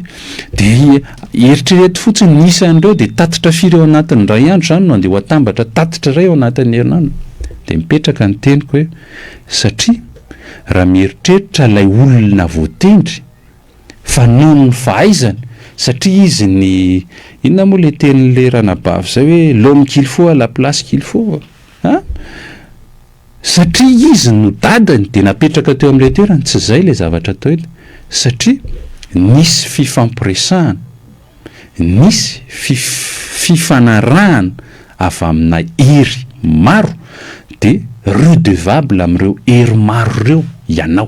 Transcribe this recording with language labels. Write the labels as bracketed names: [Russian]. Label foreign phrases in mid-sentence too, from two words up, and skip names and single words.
[Malagasy] Dia eritrereto fotsiny ny isan'ireo dia tatitra firy ao anatin'ny ray andro zany no andeha ho atambatra tatitra iray ao anatin'ny herinandro. Dia mipetraka ny teniko hoe satria raha mieritreritra ilay olona voatendry fa noho ny fahaizany, satria izy ny inona moa le tenin'le ranabavy zay hoe [French] l'homme qu'il faut à la place qu'il faut, [Malagasy] satria izy no dadany dia napetraka teo amin'ilay toerany. Tsy izay le zavatra atao eto, satria nisy fifampiresahana, nisy fifanarahana avy amina hery maro, dia redevable amin'ireo hery maro ireo ianao.